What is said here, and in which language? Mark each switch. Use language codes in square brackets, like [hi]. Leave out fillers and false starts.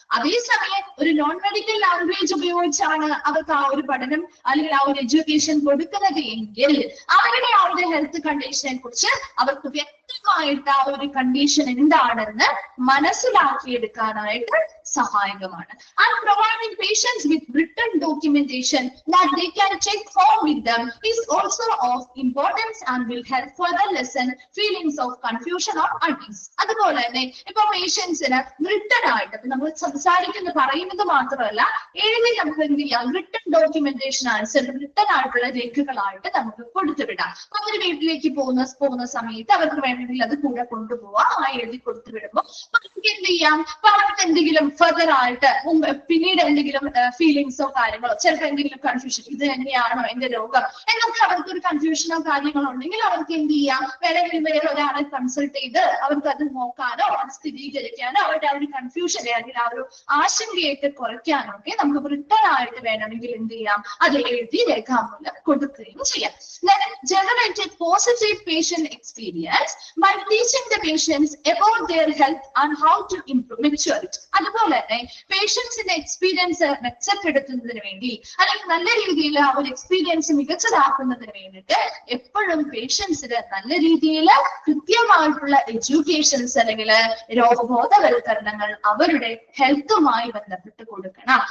[ml] അതേസമയം ഒരു non medical language ഉപയോഗിച്ചാണ് അവർക്ക് ആ ഒരു പഠനം അല്ലെങ്കിൽ ആ ഒരു എഡ്യൂക്കേഷൻ കൊടുക്കുന്നത് എങ്കിൽ അവരുടെ ആ ഒരു ഹെൽത്ത് കണ്ടീഷനെ കുറിച്ച് അവർക്ക് വ്യക്തമായിട്ട് ആ ഒരു കണ്ടീഷൻ എന്താണെന്ന് മനസ്സിലാക്കിയെടുക്കാനായിട്ട് സഹായകമാണ്. [en] And providing patients with written documentation that they can take home with them is also of importance and will help further lessen feelings of confusion or unease. [ml] അതുപോലെ തന്നെ ഇപ്പൊ പേഷ്യൻസിന് റിട്ടൺ ആയിട്ട് നമ്മൾ സംസാരിക്കുന്നത് പറയുന്നത് മാത്രമല്ല എഴുതി നമുക്ക് എന്ത് ചെയ്യാം, റിട്ടൺ ഡോക്യുമെന്റേഷൻ അനുസരിച്ച് റിട്ടൺ ആയിട്ടുള്ള രേഖകളായിട്ട് നമുക്ക് കൊടുത്തുവിടാം. അവർ വീട്ടിലേക്ക് പോകുന്ന സമയത്ത് അവർക്ക് വേണമെങ്കിൽ അത് കൂടെ കൊണ്ടുപോവാം. ആ എഴുതി കൊടുത്തു വിടുമ്പോൾ നമുക്ക് എന്ത് ചെയ്യാം, അവർക്ക് എന്തെങ്കിലും ഫർദർ ആയിട്ട് പിന്നീട് എന്തെങ്കിലും ഫീലിങ്സോ കാര്യങ്ങളോ ചിലപ്പോൾ എന്തെങ്കിലും കൺഫ്യൂഷൻ, ഇത് തന്നെയാണോ എന്റെ രോഗം എന്നൊക്കെ അവർക്ക് ഒരു കൺഫ്യൂഷനോ കാര്യങ്ങളോ ഉണ്ടെങ്കിൽ അവർക്ക് എന്ത് ചെയ്യാം, വേണമെങ്കിൽ വേറെ ഒരാളെ കൺസൾട്ട് ചെയ്ത് അവർക്ക് അത് നോക്കാനോ അത് സ്ഥിരീകരിക്കാനോ അവരുടെ ആ ഒരു കൺഫ്യൂഷനെ അല്ലെങ്കിൽ ആ ഒരു ആശങ്കയൊക്കെ കുറയ്ക്കാനോ ഒക്കെ നമുക്ക് റിട്ടേൺ ആയിട്ട് വേണമെങ്കിൽ എന്ത് ചെയ്യാം, അത് എഴുതി രേഖാമൂലം കൊടുക്കുകയും ചെയ്യാം. [en] Then generated positive patient experience by teaching the patients about their health and how to improve maturity. [ml] അതുപോലെ തന്നെ പേഷ്യൻസിന്റെ എക്സ്പീരിയൻസ് മെച്ചപ്പെടുത്തുന്നതിന് വേണ്ടി അല്ലെങ്കിൽ നല്ല രീതിയിൽ ആ ഒരു എക്സ്പീരിയൻസ് മികച്ചതാക്കുന്നതിന് വേണ്ടിയിട്ട് എപ്പോഴും പേഷ്യൻസിന് നല്ല രീതിയിൽ കൃത്യമായിട്ടുള്ള എഡ്യൂക്കേഷൻസ് അല്ലെങ്കിൽ രോഗബോധവൽക്കരണങ്ങൾ അവരുടെ ഹെൽത്തുമായി ബന്ധപ്പെട്ട് കൊടുക്കണം.